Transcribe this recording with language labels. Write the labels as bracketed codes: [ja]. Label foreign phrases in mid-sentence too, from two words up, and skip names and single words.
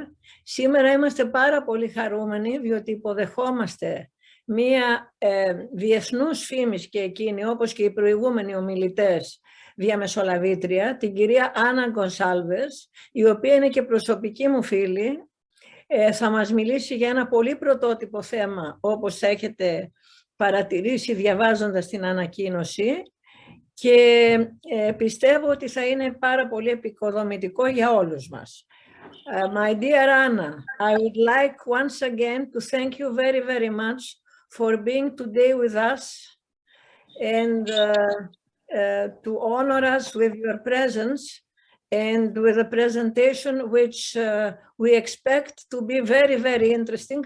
[el] Σήμερα είμαστε πάρα πολύ χαρούμενοι διότι υποδεχόμαστε μία διεθνούς φήμης και εκείνη, όπως και οι προηγούμενοι ομιλητές, διαμεσολαβήτρια, την κυρία Άννα Gonçalves, η οποία είναι και προσωπική μου φίλη. Θα μας μιλήσει για ένα πολύ πρωτότυπο θέμα, όπως θα έχετε παρατηρήσει διαβάζοντας την ανακοίνωση, και πιστεύω ότι θα είναι πάρα πολύ επικοδομητικό για όλους μας. [en] My dear Anna, I would like once again to thank you very, very much for being today with us and to honor us with your presence and with a presentation which we expect to be very, very interesting.